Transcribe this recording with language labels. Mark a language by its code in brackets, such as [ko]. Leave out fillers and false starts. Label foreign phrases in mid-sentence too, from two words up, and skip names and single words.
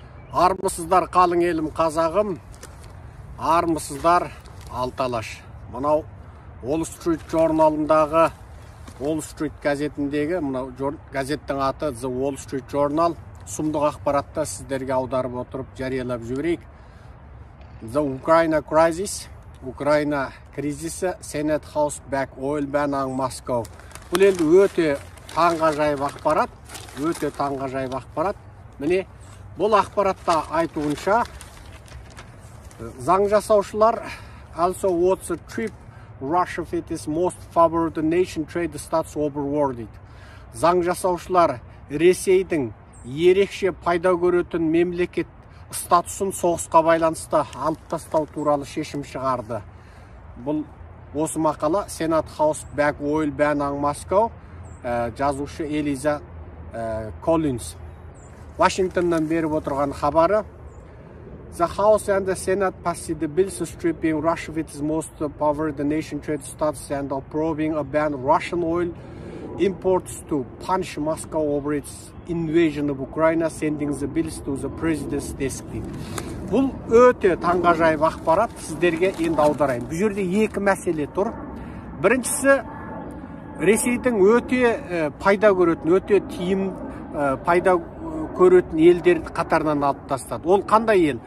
[kk] Армысыздар қалың елім қазағым, армысыздар алталаш. Мынау Wall Street журналындағы, Wall Street газетіндегі, мынау газеттің аты The Wall Street Journal, сұмдық ақпаратта сіздерге аударып отырып жариялап жіберейік. [en] The Ukraine Crisis, [kk] Украина кризисі, [en] Senate House back oil ban on Moscow. [kk] Бұл енді өте таңғажайып ақпарат, Міне, бұл ақпаратта айтуынша, заң жасаушылар [en] also wants a trip Russia with its most favored nation trade status over war [kk] дейді. Заң жасаушылар Ресейдің ерекше пайда көретін мемлекет статусын соғысқа байланысты алып тастау туралы шешім шығарды. Бұл осы мақала Senate House back oil ban on Moscow, жазушы Элиза Коллинс. Washington'dan беріп отырған хабары. [en] The House and the Senate passed the bill stripping Russia with its most favored nation trade status and approving a ban on Russian oil imports to punish Moscow over its invasion of Ukraine, sending the bills to the president's desk. [kk] Бұл өте таңғажайып ақпарат, сіздерге енді аударайын. Бұл жерде екі мәселе тұр. Біріншісі, Ресейдің өте пайда көретін, өте тиім пайда көретін елдерді қатарынан алып тастады. Ол қандай ел?